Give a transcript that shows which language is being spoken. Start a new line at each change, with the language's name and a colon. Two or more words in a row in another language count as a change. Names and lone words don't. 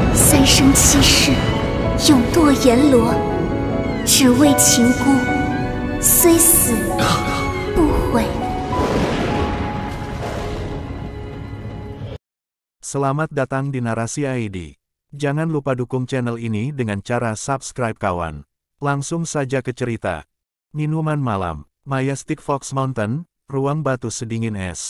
Chinese: 三生七世，永堕阎罗，只为情孤，虽死不悔。
Indonesian: Selamat datang di Narasi ID. Jangan lupa dukung channel ini dengan cara subscribe kawan. Langsung saja ke cerita. Minuman malam, Majestic Fox Mountain, ruang batu sedingin es.